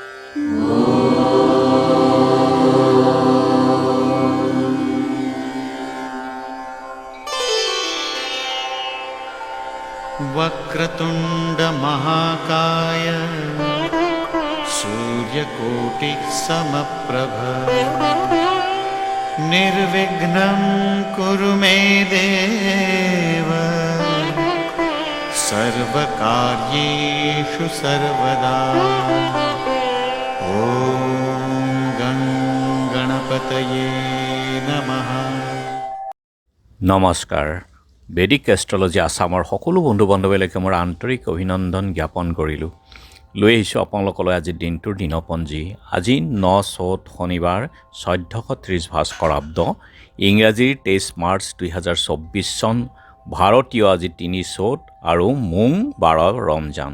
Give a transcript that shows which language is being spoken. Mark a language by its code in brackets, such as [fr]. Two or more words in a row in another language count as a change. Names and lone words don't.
[sa] वक्रतुंड महाकाय सूर्यकोटि समप्रभ निर्विघ्नं कुरु मे देव सर्वकार्येषु सर्वदा। ओम गणपतये नमः। [as] নমস্কাৰ। বেদিক এষ্ট্ৰলজি আসামৰ সকলো বন্ধু বান্ধৱীলৈকে মোৰ আন্তৰিক অভিনন্দন জ্ঞাপন কৰিলোঁ। লৈ আহিছোঁ আপোনালোকলৈ আজি দিনটোৰ দিনপঞ্জী। আজি 9 চ'ত শনিবাৰ 1430 ভাস্কৰাব্দ, ইংৰাজীৰ 23 মাৰ্চ 2024 চন, ভাৰতীয় আজি 3 চ'ত আৰু মোং 12 ৰমজান।